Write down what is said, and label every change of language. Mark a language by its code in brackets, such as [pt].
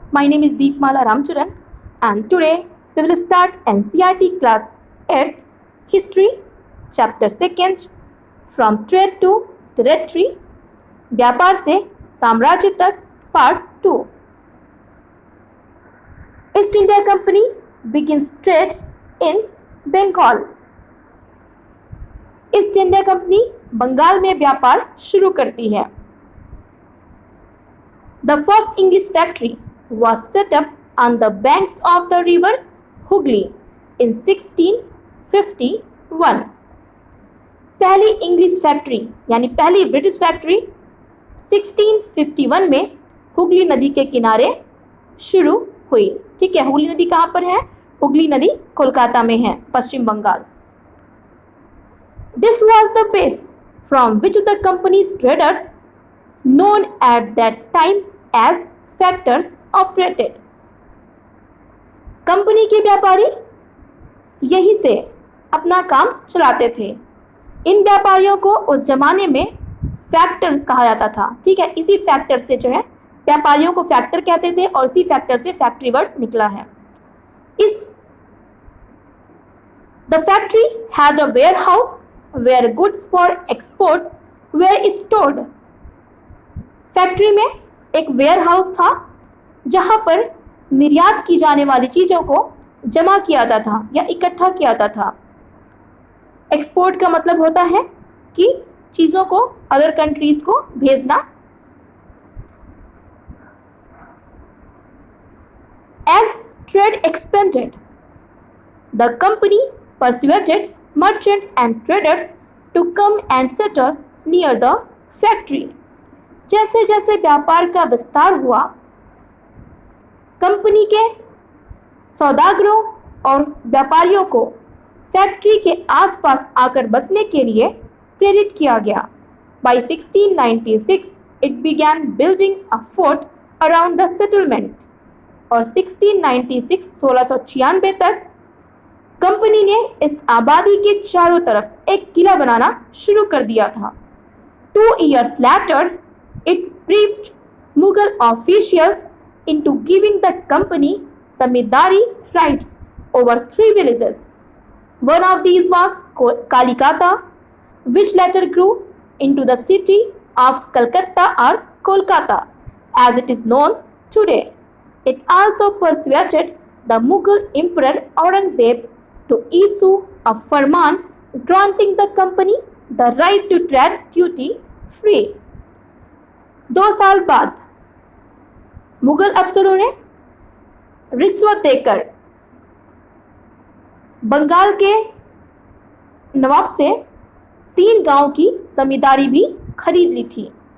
[en] My name is Deepmala Ramcharan, and today we will start NCERT class 8th History, chapter 2nd, from Trade to Territory, [hi] व्यापार से साम्राज्य तक, [en] part 2. East India Company begins trade in Bengal. [hi] East India company Bengal में व्यापार शुरू करती है. [en] The first English factory was set up on the banks of the river Hooghly in 1651. [hi] पहली इंग्लिश फैक्ट्री यानी पहली ब्रिटिश फैक्ट्री 1651 में हुगली नदी के किनारे शुरू हुई. ठीक है, हुगली नदी कहाँ पर है? हुगली नदी कोलकाता में है, पश्चिम Bengal. [en] This was the base from which the company's traders, known at that time as factors, operated. [hi] Company के व्यापारी यही से अपना काम चलाते थे. इन व्यापारियों को उस जमाने में फैक्टर कहा जाता था. ठीक है, इसी फैक्टर से जो है व्यापारियों को फैक्टर कहते थे और इसी फैक्टर से फैक्ट्री वर्ड निकला है. [en] The factory had a warehouse where goods for export were stored. [hi] Factory में एक वेयर हाउस था जहां पर निर्यात की जाने वाली चीजों को जमा किया जाता था या इकट्ठा किया जाता था. एक्सपोर्ट का मतलब होता है कि चीजों को [en] other countries [hi] को भेजना. [en] As trade expanded, the company persuaded merchants and traders to come and settle near the factory. [hi] जैसे जैसे व्यापार का विस्तार हुआ, कंपनी के सौदागरों और व्यापारियों को फैक्ट्री के आसपास आकर बसने के लिए प्रेरित किया गया. [en] By 1696, it began building a fort around the settlement. [hi] और 1696 तक कंपनी ने इस आबादी के चारों तरफ एक किला बनाना शुरू कर दिया था. [en] 2 years later, it briefed Mughal officials into giving the company zamindari rights over 3 villages. One of these was Kalikata, which later grew into the city of Calcutta or Kolkata, as it is known today. It also persuaded the Mughal Emperor Aurangzeb to issue a farman granting the company the right to trade duty free. [hi] 2 साल बाद मुगल अफसरों ने रिश्वत देकर बंगाल के नवाब से 3 गांव की जमींदारी भी खरीद ली थी.